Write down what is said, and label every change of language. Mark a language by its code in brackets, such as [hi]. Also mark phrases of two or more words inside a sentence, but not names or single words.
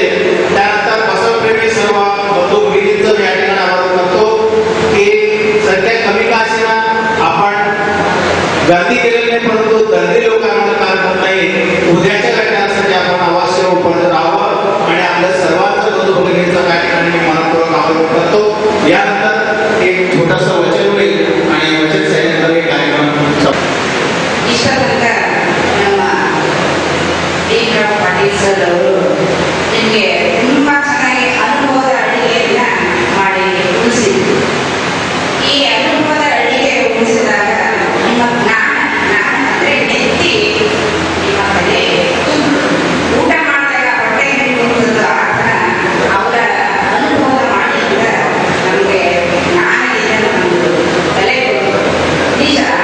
[mr] त्यानंतर बसवप्रेमी सर्व बंधू भगिनींचं या ठिकाणी आवाहन करतो की संख्या कमी का असेना आपण गर्दी केलेली नाही, परंतु गर्दी लोकांना काम होत नाही. उद्याच्या घटनांसाठी आपण अवश्य उपलब्ध राहावं आणि आपल्या सर्वांचं बंधू भगिनींचं त्या ठिकाणी मी मनपूर्वक आवाहन करतो. यानंतर एक छोटासा वचन होईल आणि वचन सैनिक कार्यक्रम [kn] ಪಾಟೀಲ್ ಸರ್ ಅವರು ನಿಮಗೆ ತುಂಬಾ ಚೆನ್ನಾಗಿ ಅನುಭವದ ಅಡುಗೆಯನ್ನ ಮಾಡಿ ಉಳಿಸಿದ್ರು. ಈ ಅನುಭವದ ಅಡುಗೆ ಉಳಿಸಿದಾಗ ನಿಮ್ಮ ಜ್ಞಾನ ಅಂದ್ರೆ ನೆತ್ತಿ ನಿಮ್ಮ ಕಡೆ ಊಟ ಮಾಡಿದಾಗ ಹೊಟ್ಟೆ ನಿಂತು ಆ ಥರ ಅವರ ಅನುಭವದ ಮಾಡಿಯಿಂದ ನಮಗೆ ಜ್ಞಾನದಿಂದ ನಮ್ಮದು ಬೆಲೆ ಕೊಡೋದು ನಿಜ.